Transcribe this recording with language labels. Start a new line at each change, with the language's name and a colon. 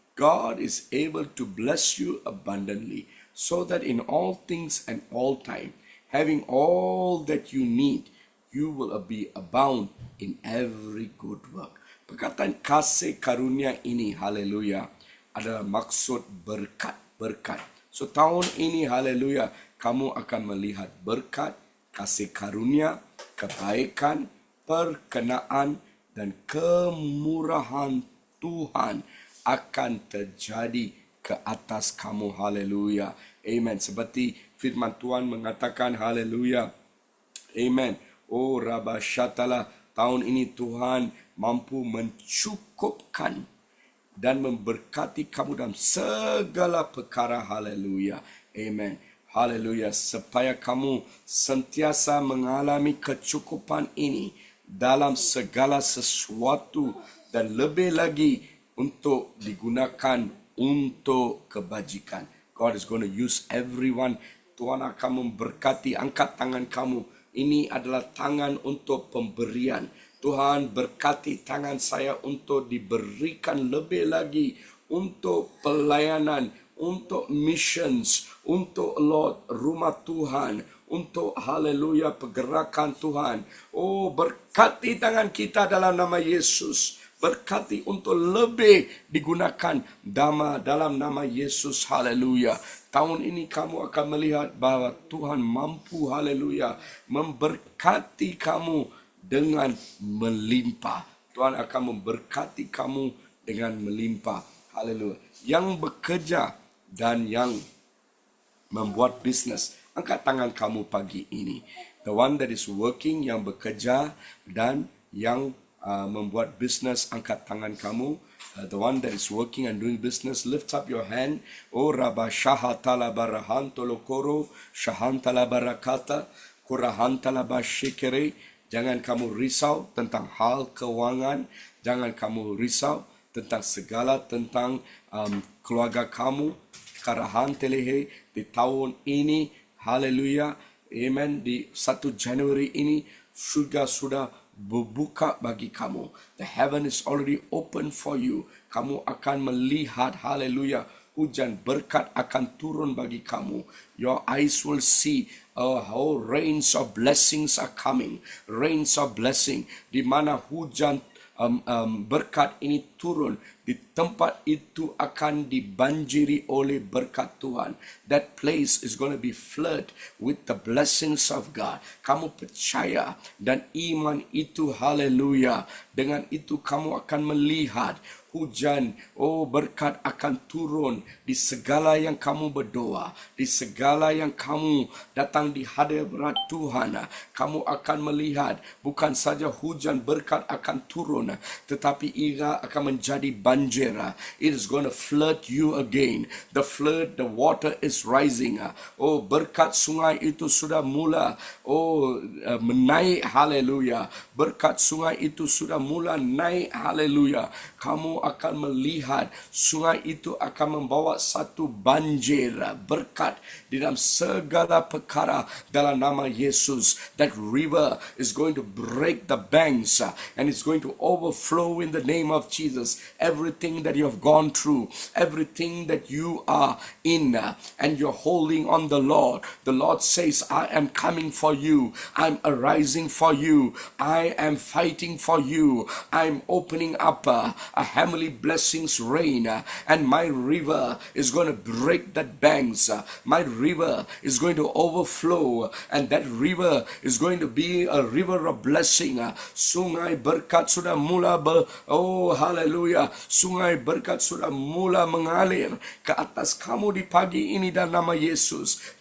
English: God is able to bless you abundantly, so that in all things and all time, having all that you need, you will be abound in every good work.
Malay: Perkataan kasih karunia ini, haleluya, adalah maksud berkat. So tahun ini, haleluya, kamu akan melihat berkat, kasih karunia, kebaikan, perkenaan, dan kemurahan Tuhan akan terjadi ke atas kamu. Haleluya. Amen. Seperti firman Tuhan mengatakan, haleluya. Amen. Oh Rabashatala, tahun ini Tuhan mampu mencukupkan dan memberkati kamu dalam segala perkara. Haleluya. Amen. Haleluya. Supaya kamu sentiasa mengalami kecukupan ini dalam segala sesuatu dan lebih lagi untuk digunakan untuk kebajikan.
English: God is going to use everyone.
Malay: Tuhan akan memberkati. Angkat tangan kamu. Ini adalah tangan untuk pemberian. Tuhan berkati tangan saya untuk diberikan lebih lagi untuk pelayanan, untuk missions, untuk Lord rumah Tuhan, untuk haleluya pergerakan Tuhan. Oh, berkati tangan kita dalam nama Yesus. Berkati untuk lebih digunakan dalam nama Yesus. Haleluya. Tahun ini kamu akan melihat bahwa Tuhan mampu, haleluya, memberkati kamu dengan melimpah. Tuhan akan memberkati kamu dengan melimpah. Haleluya. Yang bekerja dan yang membuat bisnes, angkat tangan kamu pagi ini.
English: The one that is working,
Malay: yang bekerja dan yang membuat bisnes, angkat tangan kamu.
English: The one that is working and doing business, lift up your hand. Oh Rabba Shahatala Barahantolo Koro, Shahantala Barakata, Kurahantala Bashikere.
Malay: Jangan kamu risau tentang hal keuangan. Jangan kamu risau tentang segala tentang keluarga kamu. Karahan telehe di tahun ini. Haleluya. Amen. Di 1 Januari ini surga sudah berbuka bagi kamu.
English: The heaven is already open for you.
Malay: Kamu akan melihat, haleluya, hujan berkat akan turun bagi kamu.
English: Your eyes will see how rains of blessings are coming. Rains of blessing.
Malay: Di mana hujan berkat ini turun. Di tempat itu akan dibanjiri oleh berkat Tuhan.
English: That place is going to be flooded with the blessings of God.
Malay: Kamu percaya dan iman itu, haleluya. Dengan itu kamu akan melihat hujan, oh berkat akan turun di segala yang kamu berdoa, di segala yang kamu datang di hadirat Tuhan. Kamu akan melihat bukan saja hujan berkat akan turun, tetapi ia akan menjadi banjir.
English: It is going to flood you again. The flood, the water is rising.
Malay: Oh, berkat sungai itu sudah mula menaik, haleluya. Berkat sungai itu sudah mula naik, haleluya. Kamu akan melihat sungai itu akan membawa satu banjir berkat di dalam segala perkara dalam nama Yesus.
English: That river is going to break the banks and it's going to overflow in the name of Jesus. Everything that you have gone through, everything that you are in, and you're holding on the Lord says, I am coming for you. I'm arising for you. I am fighting for you. I'm opening up a heavenly blessings rain, and my river is going to break that banks. My river is going to overflow, and that river is going to be a river of blessing.
Malay: Sungai berkat sudah mula haleluya. Sungai berkat sudah mula mengalir ke atas kamu di pagi ini dalam nama Yesus.